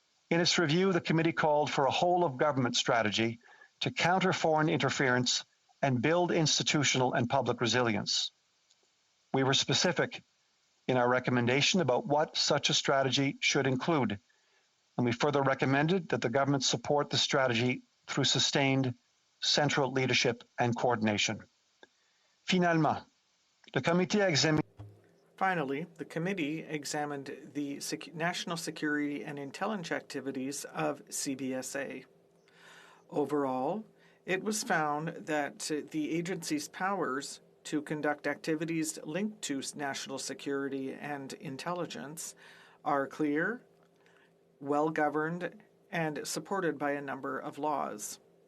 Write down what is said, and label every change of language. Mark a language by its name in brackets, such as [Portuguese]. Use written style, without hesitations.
[English] In its review, the committee called for a whole-of-government strategy to counter foreign interference and build institutional and public resilience. We were specific in our recommendation about what such a strategy should include, and we further recommended that the government support the strategy through sustained central leadership and coordination. [French] Finalement, le comité a examiné. [English] Finally, the committee examined the national security and intelligence activities of CBSA. Overall, it was found that the agency's powers to conduct activities linked to national security and intelligence are clear, well-governed, and supported by a number of laws.